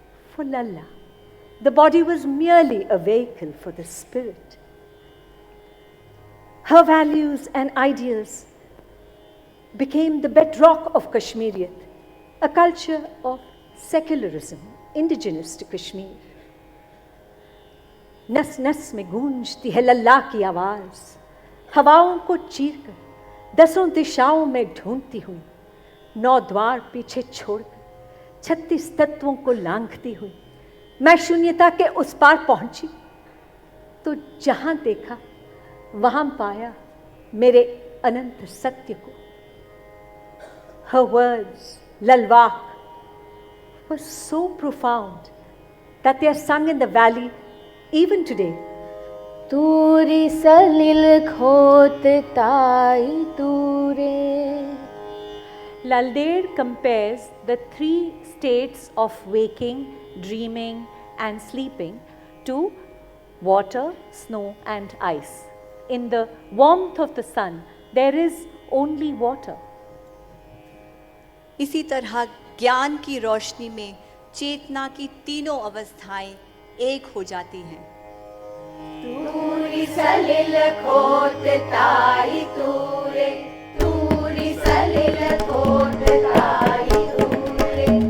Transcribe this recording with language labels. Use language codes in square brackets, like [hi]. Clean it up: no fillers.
[en] For Lalla, the body was merely a vehicle for the spirit. Her values and ideals became the bedrock of Kashmiriyat, a culture of secularism indigenous to Kashmir. [hi] नस नस में गूंजती है लल्ला की आवाज, हवाओं को चीरकर दसों दिशाओं में ढूंढती हुई, 9 द्वार पीछे छोड़कर 36 तत्वों को लांघती हुई मैं शून्यता के उस पार पहुंची तो जहां देखा वहाँ पाया मेरे अनंत सत्य को. [en] Her words, lalwak, were so profound that they are sung in the valley even today. [ks] Turi Salil Khot ताई तूरे. [en] Lalder compares the three states of waking, dreaming and sleeping to water, snow and ice. In the warmth of the sun, there is only water. [hi] इसी तरह ज्ञान की रोशनी में चेतना की तीनों अवस्थाएं एक हो जाती हैं. [ks] तूरी सलिल खोत ताई तूरे. तूरी सलिल खोत ताई तूरे.